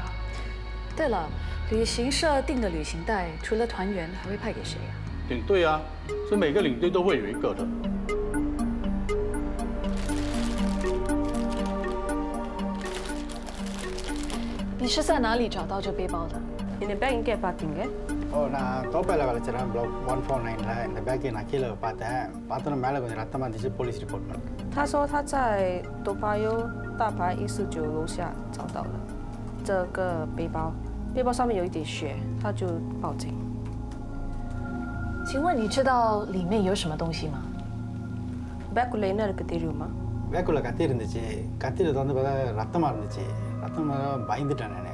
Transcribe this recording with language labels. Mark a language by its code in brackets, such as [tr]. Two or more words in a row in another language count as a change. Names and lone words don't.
[zh] 对了，旅行社订的旅行袋，除了团员，还会派给谁啊？领队啊，所以每个领队都会有一个的。你是在哪里找到这背包的？ [en] In the bag [ta] இங்கே பார்த்தீங்க? நான் தோப்பையில் வேலை செய்கிறேன் ப்ளாக் 149ல இந்த பேக்கை நான் கீழே பார்த்தோன்னா மேலே கொஞ்சம் ரத்தமாக இருந்துச்சு [en] police report [ta] பண்ணேன் [zh] 他说他在多巴尤大牌149楼下找到了这个背包，背包上面有一点血，他就报警。请问你知道里面有什么东西吗？ [ta] பேக்குள்ள என்ன இருக்கு தெரியுமா? பேக்குள்ள கத்தி இருந்துச்சு கத்தியில் வந்து பார்த்தா ரத்தமாக இருந்துச்சு ரத்தமாக பயந்துட்டேன் நான்